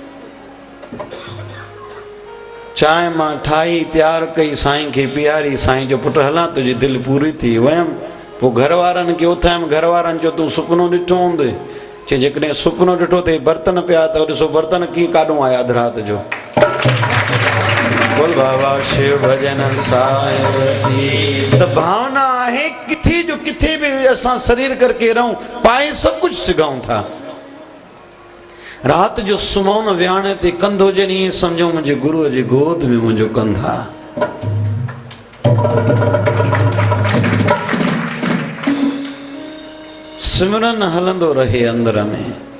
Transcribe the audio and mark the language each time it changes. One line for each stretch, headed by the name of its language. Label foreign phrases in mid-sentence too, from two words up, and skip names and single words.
Sindhi: चांहि मां ठाही तयारु कई, साईं खे पीआरी। साईं जो पुटु हलां, तुंहिंजी दिलि पूरी थी। वयमि, पोइ घर वारनि खे उथायमि। घर वारनि चयो तूं सुपिनो ॾिठो हूंदे? चई जेकॾहिं सुपिनो ॾिठो त बर्तन पिया, त ॾिसो बर्तन कीअं काॾूं आया अधु राति जो। बोल बाबा शिव भजन साहिब जी। त भावना आहे किथे जो किथे बि असां शरीर करके रहूं, पाए सभु कुझु सघूं था। राति जो सुम्हूं न, विहाणे ते कंधो हुजनि, ईअं सम्झो मुंहिंजे गुरूअ जी गोद में मुंहिंजो कंधु आहे। सिमरन हलंदो रहे अंदर में।